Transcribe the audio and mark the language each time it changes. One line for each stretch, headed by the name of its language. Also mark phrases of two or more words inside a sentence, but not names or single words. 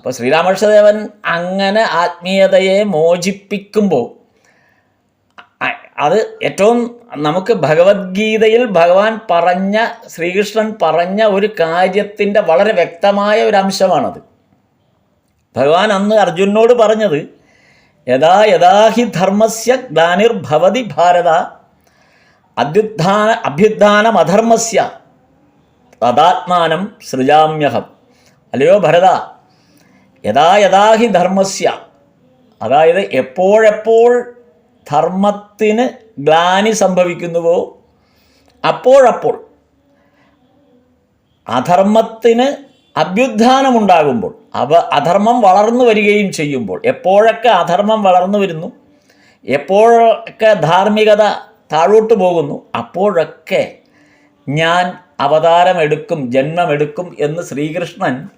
Malayalam: അപ്പോൾ ശ്രീരാമകൃഷ്ണദേവൻ അങ്ങനെ ആത്മീയതയെ മോചിപ്പിക്കുമ്പോൾ അത് ഏറ്റവും നമുക്ക് ഭഗവത്ഗീതയിൽ ഭഗവാൻ പറഞ്ഞ, ശ്രീകൃഷ്ണൻ പറഞ്ഞ ഒരു കാര്യത്തിൻ്റെ വളരെ വ്യക്തമായ ഒരു അംശമാണത്. ഭഗവാൻ അന്ന് അർജുനോട് പറഞ്ഞത്,
Sanskrit: യഥാ യഥാ ഹി ധർമ്മസ്യ ഗ്ലാനിർഭവതി ഭാരത അഭ്യുത്ഥാനമധർമ്മസ്യ തദാത്മാനം സൃജാമ്യഹം.
Malayalam: അല്ലയോ ഭരത,
Sanskrit: യഥാ യഥാ ഹി ധർമ്മസ്യ,
Malayalam: അതായത് എപ്പോഴെപ്പോൾ ധർമ്മത്തിന് ഗ്ലാനി സംഭവിക്കുന്നുവോ അപ്പോഴപ്പോൾ, അധർമ്മത്തിന് അഭ്യുത്ഥാനമുണ്ടാകുമ്പോൾ, അധർമ്മം വളർന്നു വരികയും ചെയ്യുമ്പോൾ, എപ്പോഴൊക്കെ അധർമ്മം വളർന്നു വരുന്നു, എപ്പോഴൊക്കെ ധാർമ്മികത താഴോട്ട് പോകുന്നു, അപ്പോഴൊക്കെ ഞാൻ അവതാരമെടുക്കും, ജന്മമെടുക്കും എന്ന് ശ്രീകൃഷ്ണൻ